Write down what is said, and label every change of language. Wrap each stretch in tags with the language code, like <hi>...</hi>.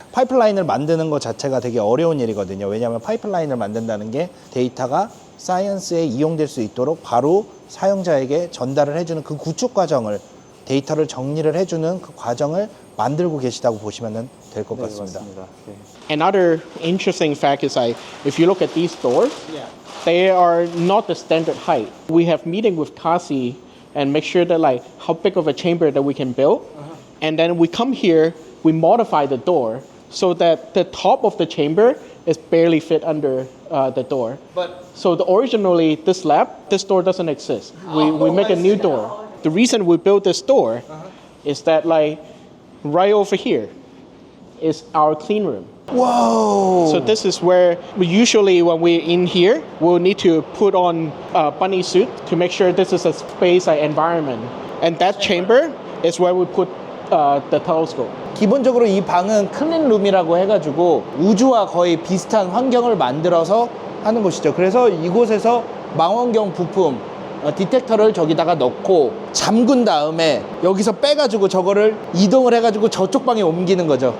<ko>파이프라인을 만드는 것 자체가 되게 어려운 일이거든요. 왜냐하면 파이프라인을 만든다는 게 데이터가 사이언스에 이용될 수 있도록 바로 사용자에게 전달을 해주는 그 구축 과정을, 데이터를 정리를 해주는 그 과정을 만들고 계시다고 보시면 될 것 같습니다. 맞습니다. 네.</ko> <en>another interesting fact is like if you look at these doors, they are not the standard height. We have meeting with Kasi and make sure that like how big of a chamber that we can build. And then we come here, we modify the door so that the top of the chamber is barely fit under the door. So originally this door doesn't exist. We make a new door. The reason we built this door is that like right over here is our clean room. Whoa! So this is where usually when we're in here, we'll need to put on a bunny suit to make sure this is a space environment. And that chamber is where we put the telescope.</en> <ko>기본적으로 이 방은 클린룸이라고 해가지고 우주와 거의 비슷한 환경을 만들어서 하는 곳이죠. 그래서 이곳에서 망원경 부품, 디텍터를 저기다가 넣고 잠근 다음에 여기서 빼가지고 저거를 이동을 해가지고 저쪽 방에 옮기는 거죠.</ko>